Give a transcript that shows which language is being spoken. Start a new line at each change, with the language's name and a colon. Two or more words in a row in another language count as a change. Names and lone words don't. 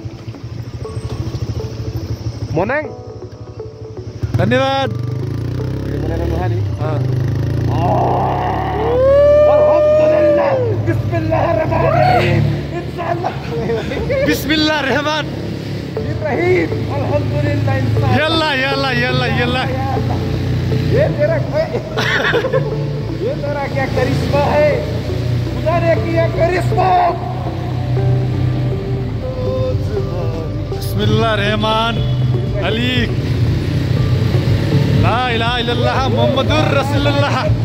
Nepali: मनाङ। धन्यवाद।
Arabic: بسم الله رحمن يلا يلا يلا يلا.
Hindi: ये तेरा क्या करिश्मा है, खुदा ने किया करिश्मा।
Arabic: بسم الله رحمن علي لا إله إلا الله محمد رسول الله.